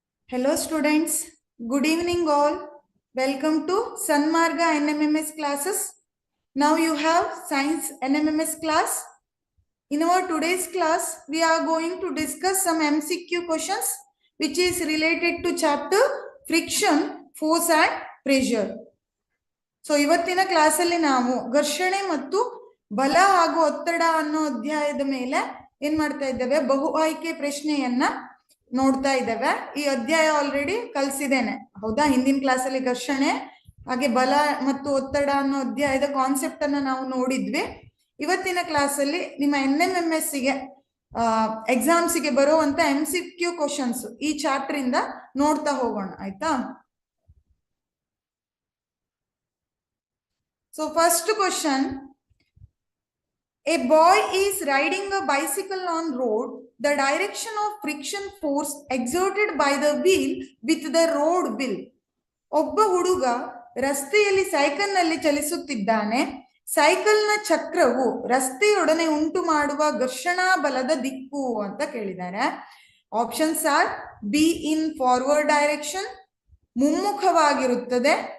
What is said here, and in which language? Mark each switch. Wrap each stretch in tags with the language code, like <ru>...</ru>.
<en>Hello students, good evening all. Welcome to Sanmarga NMMS classes. Now you have Science NMMS class. In our today's class, we are going to discuss some MCQ questions which is related to chapter Friction, Force and Pressure.</en> <kn>So ಇವತ್ತಿನ ಕ್ಲಾಸಲ್ಲಿ ನಾವು ಘರ್ಷಣೆ ಮತ್ತು ಬಲ ಹಾಗೂ ಒತ್ತಡ ಅನ್ನೋ ಅಧ್ಯಾಯದ ಮೇಲೆ ಏನ್ ಮಾಡ್ತಾ ಇದ್ದೇವೆ, ಬಹು ಆಯ್ಕೆ ಪ್ರಶ್ನೆಯನ್ನ ನೋಡ್ತಾ ಇದ್ದೇವೆ. ಈ ಅಧ್ಯಾಯ ಆಲ್ರೆಡಿ ಕಲಿಸಿದ್ದೇನೆ, ಹೌದಾ? ಹಿಂದಿನ ಕ್ಲಾಸಲ್ಲಿ ಘರ್ಷಣೆ ಹಾಗೆ ಬಲ ಮತ್ತು ಒತ್ತಡ ಅನ್ನೋ ಅಧ್ಯಾಯದ ಕಾನ್ಸೆಪ್ಟ್ ಅನ್ನ ನಾವು ನೋಡಿದ್ವಿ. ಇವತ್ತಿನ ಕ್ಲಾಸಲ್ಲಿ ನಿಮ್ಮ NMMS ಗೆ ಎಕ್ಸಾಮ್ಸ್ಗೆ ಬರುವಂತ MCQ ಕ್ವಶನ್ಸ್ ಈ ಚಾಪ್ಟರ್ ಇಂದ ನೋಡ್ತಾ ಹೋಗೋಣ, ಆಯ್ತಾ?</kn> <en>So first question, a boy is riding a bicycle on road. The direction of friction force exerted by the wheel with the road wheel.</en> <kn>ಒಬ್ಬ ಹುಡುಗ ರಸ್ತೆಯಲ್ಲಿ ಸೈಕಲ್ ನಲ್ಲಿ ಚಲಿಸುತ್ತಿದ್ದಾನೆ. ಸೈಕಲ್ನ ಚಕ್ರವು ರಸ್ತೆಯೊಡನೆ ಉಂಟು ಮಾಡುವ ಘರ್ಷಣಾ ಬಲದ ದಿಕ್ಕು ಅಂತ ಕೇಳಿದ್ದಾರೆ.</kn> <en>options are be in forward direction,</en> <kn>ಮುಮ್ಮುಖವಾಗಿರುತ್ತದೆ.</kn>